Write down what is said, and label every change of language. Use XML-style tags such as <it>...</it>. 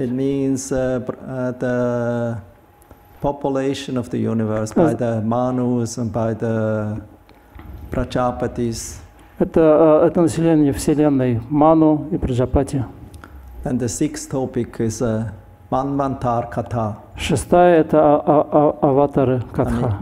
<en>It means the population of the universe by the Manus and by the Prajapatis.</en> <ru>Это население Вселенной, Ману и Праджапати.</ru> <en>And the sixth topic is Manvantar Katha.</en> <ru>Шестая – это аватары Катха.</ru>